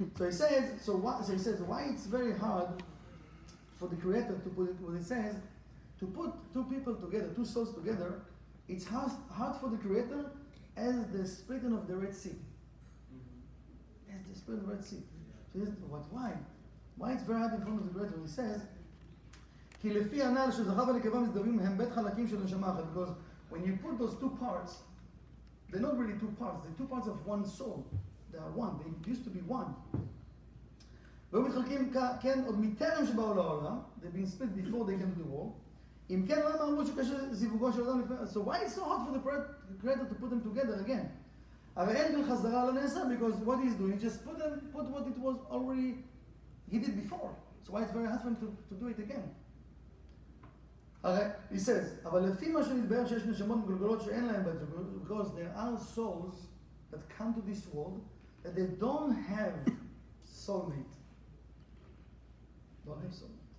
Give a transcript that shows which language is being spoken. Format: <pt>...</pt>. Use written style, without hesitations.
<en>So he says, why it's very hard for the Creator to put it, what he says, to put 2 people together, 2 souls together, it's hard for the Creator as the splitting of the Red Sea. As the splitting of the Red Sea. So he says, why? Why it's very hard in front of the Creator? He says,</en> <he>כי לפי הנ"ל שזכר ונקבה מזדווים הם בית חלקים של נשמה אחת.</he> <en>Because when you put those 2 parts, they're not really 2 parts, they're 2 parts of one soul. They are one, they used to be one.</en> <he>והיו מתחלקים כן עוד מטרם שבאו לעולם,</he> <en>they've been split before they came to the world.</en> <he>אם כן, למה אמרו שקשה זיווגו של אדם לפני...</he> <en>So why it's so hard for the creator to put them together again?</en> <he>הרי אין כאן חזרה לא נעשה,</he> <en>because what he's doing, just put what it was already, he did before. So why it's very hard for him to do it again? הרי, he says,</en> <he>אבל לפי מה שנתבהר שיש נשמות מגולגלות שאין להם בת זוג,</he> <en>because there are souls that come to this world that they don't have soulmate. Don't have soulmate.</en>